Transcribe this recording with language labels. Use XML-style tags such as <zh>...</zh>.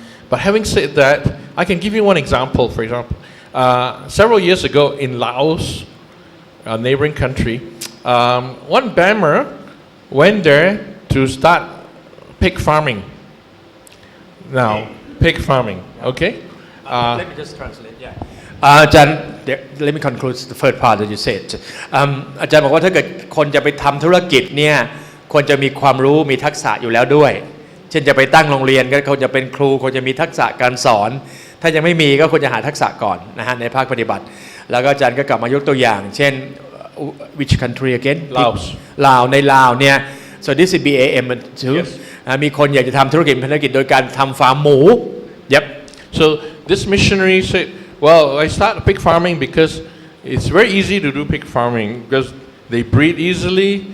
<en>But having said that, I can give you one example. For example, several years ago in Laos, a neighboring country, one BAMer went there to start pig farming. Now, pig farming, okay? Let me just translate. Yeah. อาจารย์ let me conclude the first part that you said.</en> <th>อาจารย์บอกว่าถ้าเกิดคนจะไปทำธุรกิจเนี่ยควรจะมีความรู้มีทักษะอยู่แล้วด้วยเช่นจะไปตั้งโรงเรียนก็ควรจะเป็นครูควรจะมีทักษะการสอนถ้ายังไม่มีก็ควรจะหาทักษะก่อนนะฮะในภาคปฏิบัติแล้วก็อาจารย์ก็กลับมายกตัวอย่างเช่น</th> <en>which country again</en> <th>ลาวในลาวเนี่ย</th> <en>so this is BAM too</en> <th>มีคนอยากจะทำธุรกิจโดยการทำฟาร์มหมู</th> <en>Yep. So this missionary said, well, I started pig farming because it's very easy to do pig farming because they breed easily.</en>